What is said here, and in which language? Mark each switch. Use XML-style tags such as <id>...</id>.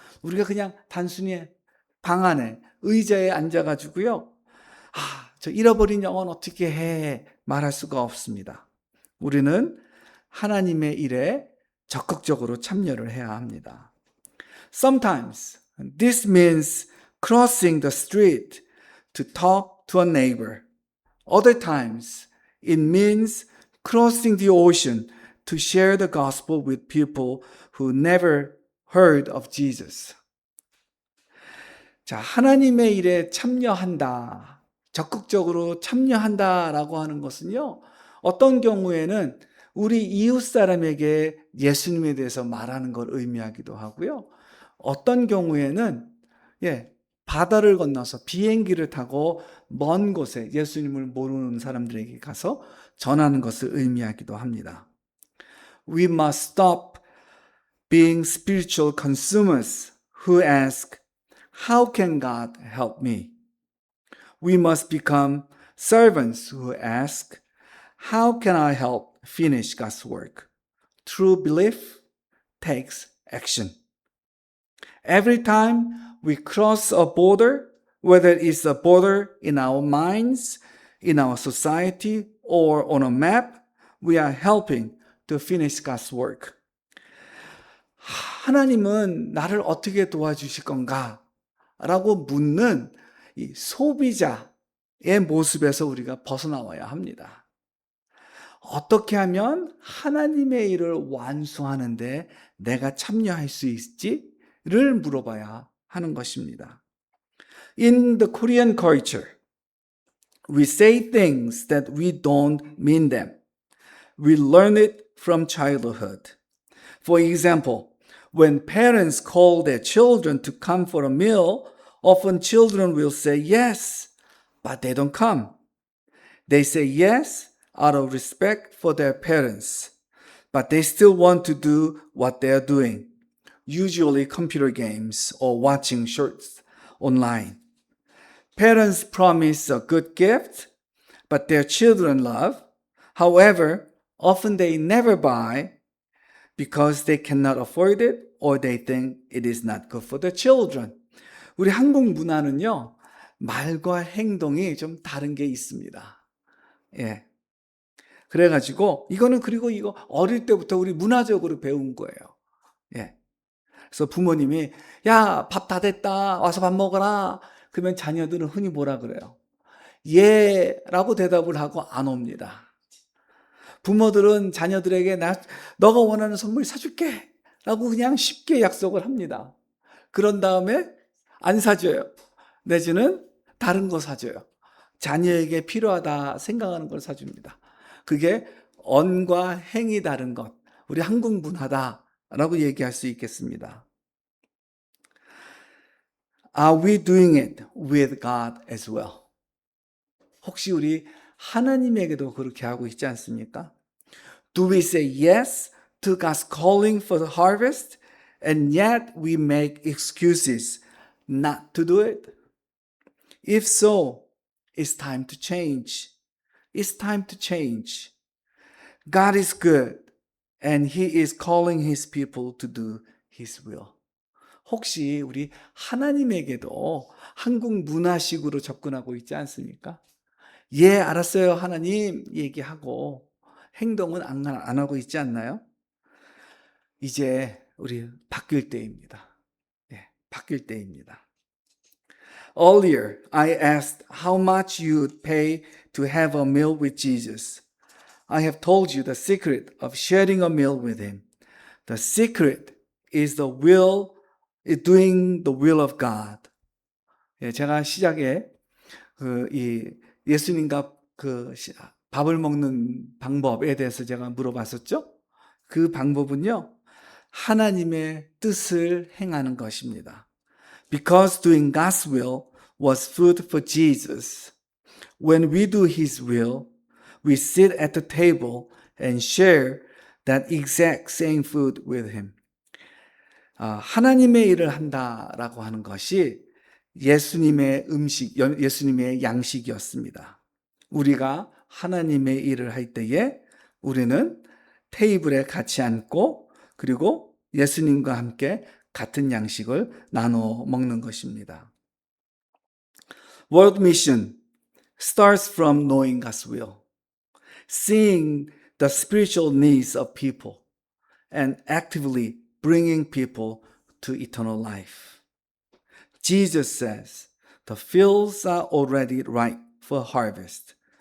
<ko>우리가 그냥 단순히 방 안에 의자에 앉아가지고요. 저 잃어버린 영혼 어떻게 해? 말할 수가 없습니다. 우리는 하나님의 일에 적극적으로 참여를 해야 합니다.</ko> <en>Sometimes this means crossing the street to talk to a neighbor. Other times it means crossing the ocean to share the gospel with people who never heard of Jesus.</en> <ko>자, 하나님의 일에 참여한다. 적극적으로 참여한다라고 하는 것은요, 어떤 경우에는 우리 이웃 사람에게 예수님에 대해서 말하는 걸 의미하기도 하고요. 어떤 경우에는 바다를 건너서 비행기를 타고 먼 곳에 예수님을 모르는 사람들에게 가서 전하는 것을 의미하기도 합니다.</ko> <en>We must stop being spiritual consumers who ask, How can God help me? We must become servants who ask, How can I help finish God's work? True belief takes action. Every time we cross a border, whether it's a border in our minds, in our society, or on a map, we are helping to finish God's work.</en> <ko>하나님은 나를 어떻게 도와주실 건가? 라고 묻는 이 소비자의 모습에서 우리가 벗어나와야 합니다. 어떻게 하면 하나님의 일을 완수하는데 내가 참여할 수 있지를 물어봐야 하는 것입니다.</ko> <en>In the Korean culture, we say things that we don't mean them. We learn it from childhood. For example, when parents call their children to come for a meal, often children will say yes, but they don't come. They say yes out of respect for their parents, but they still want to do what they are doing, usually computer games or watching shorts online. Parents promise a good gift, but their children love. However, often they never buy because they cannot afford it or they think it is not good for the children.</en> <ko>우리 한국 문화는요, 말과 행동이 좀 다른 게 있습니다. 예. 그래가지고, 그리고 이거 어릴 때부터 우리 문화적으로 배운 거예요. 예. 그래서 부모님이, 야, 밥 다 됐다. 와서 밥 먹어라. 그러면 자녀들은 흔히 뭐라 그래요? 예, 라고 대답을 하고 안 옵니다. 부모들은 자녀들에게 너가 원하는 선물 사줄게 라고 그냥 쉽게 약속을 합니다. 그런 다음에 안 사줘요. 내지는 다른 거 사줘요. 자녀에게 필요하다 생각하는 걸 사줍니다. 그게 언과 행이 다른 것, 우리 한국 문화다라고 얘기할 수 있겠습니다.</ko> <en>Are we doing it with God as well?</en> <ko>혹시 우리 하나님에게도 그렇게 하고 있지 않습니까?</ko> <en>Do we say yes to God's calling for the harvest and yet we make excuses not to do it? If so, it's time to change. It's time to change. God is good and He is calling His people to do His will.</en> <ko>혹시 우리 하나님에게도 한국 문화식으로 접근하고 있지 않습니까? 예, 알았어요. 하나님 얘기하고 행동은 안 하고 있지 않나요? 이제 우리 바뀔 때입니다. 예, 바뀔 때입니다.</ko> <en>Earlier, I asked how much you'd pay to have a meal with Jesus. I have told you the secret of sharing a meal with Him. The secret is doing the will of God.</en> <ko>예, 제가 시작에 예수님과 밥을 먹는 방법에 대해서 제가 물어봤었죠. 그 방법은요, 하나님의 뜻을 행하는 것입니다.</ko> <en>Because doing God's will was food for Jesus. When we do His will, we sit at the table and share that exact same food with Him.</en> <ko>하나님의 일을 한다라고 하는 것이 예수님의 예수님의 양식이었습니다. 우리가 하나님의 일을 할 때에 우리는 테이블에 같이 앉고 그리고 예수님과 함께 같은 양식을 나눠 먹는 것입니다.</ko> <en>World Mission starts from knowing God's will, seeing the spiritual needs of people, and actively bringing people to eternal life. Jesus says, the fields are already ripe for harvest.</en>